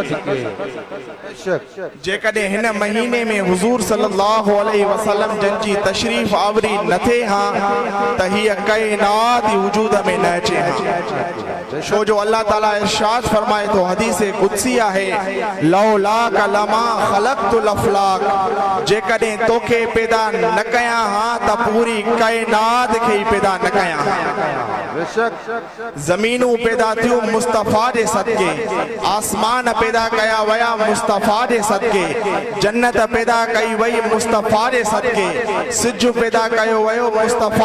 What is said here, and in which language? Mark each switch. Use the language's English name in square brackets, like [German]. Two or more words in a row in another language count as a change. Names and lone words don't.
[Sindhi] जेकॾहिं हिन महीने में हुज़ूर [Arabic] صلى الله عليه وسلم [Sindhi] जन जी तशरीफ़ आवरी न थे हां त हीअ काइनात ई वजूद में न अचे हां। छो जो अल्लाह ताला इरशाद फरमाए थो, हदीस कुदसी आहे, [Arabic] لولاك لما خلقت الأفلاك, [Sindhi] जेकॾहिं तोखे पैदा न कयां हां त पूरी काइनात खे ई पैदा न कयां हां। ज़मीनूं पैदा थियूं मुस्तफ़ा जे सदके, आसमान पैदा कया विया मुस्तफ़ा जे सदके, जन्नत पैदा कई वई मुस्तफ़ा जे सदके, सिज पैदा कयो वियो मुस्तफ़ा